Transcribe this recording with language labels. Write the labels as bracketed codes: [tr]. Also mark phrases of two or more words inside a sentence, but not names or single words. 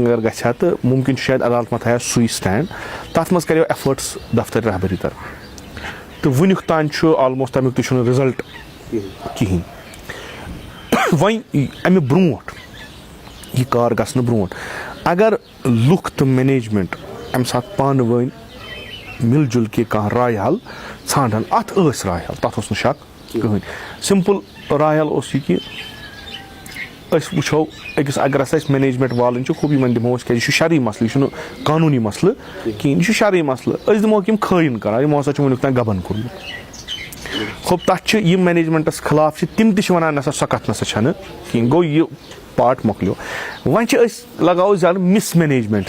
[ks] اگر گژھِ ہا تہٕ مُمکِن چھُ شاید عدالت ما تھایہِ ہا سُے سٹینٛڈ تَتھ منٛز کَریو ایفٲٹٕس دفتر رہبری طرفہٕ تہٕ وٕنیُک تانۍ چھُ آلموسٹ تَمیُک تہِ چھُنہٕ رِزَلٹ کِہیٖنۍ وۄنۍ اَمہِ برونٛٹھ یہِ کار گژھنہٕ برونٛٹھ اگر لُکھ تہٕ مٮ۪نیجمٮ۪نٛٹ اَمہِ ساتہٕ پانہٕ ؤنۍ مِل جُل کے کانٛہہ راے حل ژھانٛڈان اَتھ ٲسۍ راے حل تَتھ اوس نہٕ شک کٕہٕنۍ سِمپٕل راے حل اوس یہِ کہِ أسۍ وٕچھو أکِس اگر ہسا أسۍ مٮ۪نیجمٮ۪نٛٹ والٕنۍ چھِ خوٗب یِمن دِمو أسۍ کیٛازِ یہِ چھُ شرعی مسلہٕ یہِ چھُنہٕ قانوٗنی مسلہٕ کِہیٖنۍ یہِ چھُ شرعی مسلہٕ أسۍ دِموکھ یِم خٲیِن کران یِمو ہسا چھُ وٕنیُک تانۍ گبن کوٚرمُت خوب تَتھ چھِ یِم مٮ۪نیجمٮ۪نٛٹَس خٕلاف چھِ تِم تہِ چھِ وَنان نسا سۄ کَتھ نسا چھَنہٕ کِہیٖنۍ گوٚو یہِ پاٹ مۄکلیو وۄنۍ چھِ أسۍ لگاوو زیادٕ مِس مٮ۪نیجمٮ۪نٛٹ